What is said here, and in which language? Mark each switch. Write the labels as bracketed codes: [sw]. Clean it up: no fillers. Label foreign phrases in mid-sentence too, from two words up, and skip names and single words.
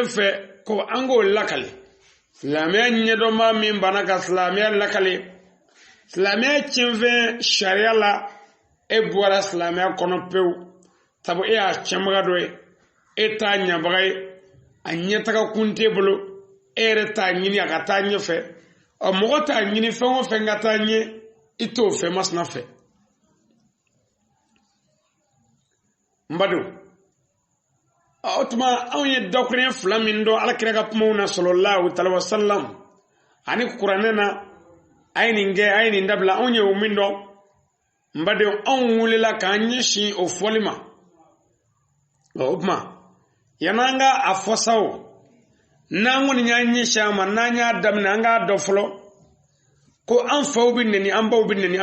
[bm] fɛ ko an k'o lakale silamɛya ɲɛdɔnba min banna ka silamɛya lakale silamɛya tiɲɛfɛn sariya la e bɔra silamɛya kɔnɔ pewu sabu e y'a tiɲɛbaga dɔ ye e t'a ɲɛbaga ye a ɲɛtaga kun t'e bolo e yɛrɛ t'a ɲini a ka taa ɲɛfɛ ɔ mɔgɔ t'a ɲini fɛn o fɛn ka taa ɲɛ i t'o fɛ masina fɛ n badenw o tuma anw ye dakurunɲɛ 2 min dɔn alakira ka kumaw na [ar] صلى الله عليه وسلم [bm] ani kuranɛ na a ye nin kɛ a ye nin dabila anw ye o min dɔn n badenw anw wulila k'an ɲɛsin o fɔli ma o tuma yan'an ka a fɔ sa o n'an kɔni y'an ɲɛsin a ma n'an y'a daminɛ an k'a dɔn fɔlɔ ko an faw bɛ nɛni an baw bɛ nɛni